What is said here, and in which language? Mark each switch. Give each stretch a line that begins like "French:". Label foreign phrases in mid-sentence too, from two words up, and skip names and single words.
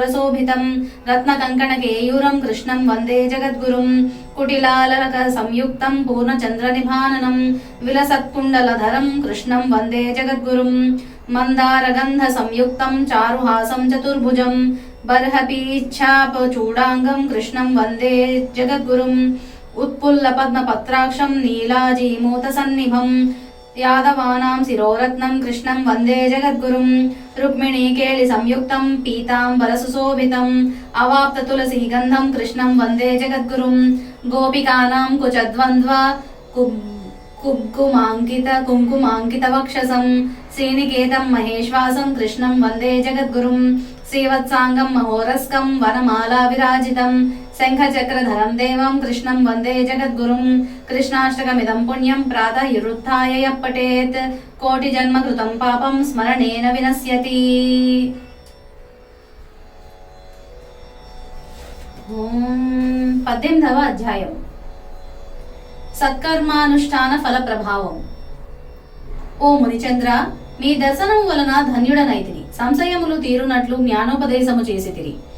Sanskrit: శోభితం రత్న కంకణ కేయూరం కృష్ణం వందే జగద్గురుం కుటిలాలక సంయుక్తం పూర్ణచంద్ర నిభాననం విలసత్కుండలధరం కృష్ణం వందే జగద్గురుం మందారగంధ సంయుక్తం చారుహాసం చతుర్భుజం బర్హపీచ్ఛాపచూడాంగం కృష్ణం వందే జగద్గురుం उत्पुल्ल पद्म पत्राक्षं नीलाजीमूत सन्निभं यादवानां शिरोरत्नं कृष्णं वन्दे जगद्गुरुं रुक्मिणी केळि संयुक्तं पीताम्बर सुशोभितं अवाप्त तुलसी गन्धं कृष्णं वन्दे जगद्गुरुं गोपिकानां कुचद्वन्द्व कुङ्कुमाङ्कित वक्षसं श्रीनिकेतं महेश्वासं कृष्णं वन्दे जगद्गुरुं श्रीवत्साङ्गं महोरस्कं वनमाला विराजितं शङ्खचक्रधरं देवं कृष्णं वन्दे जगद्गुरुं कृष्णाष्टकमिदं पुण्यं प्रातः युरुत्थाय यः पठेत् कोटिजन्मकृतं पापं स्मरणेन विनश्यति.
Telugu: ఓం 18వ అధ్యాయం సత్కర్మానుష్ఠాన ఫల ప్రభావం. ఓ మునిచంద్ర, మీ దర్శనము వలన ధన్యుడనైతిని. సంశయములు తీరునట్లు జ్ఞానోపదేశము చేసితిరి.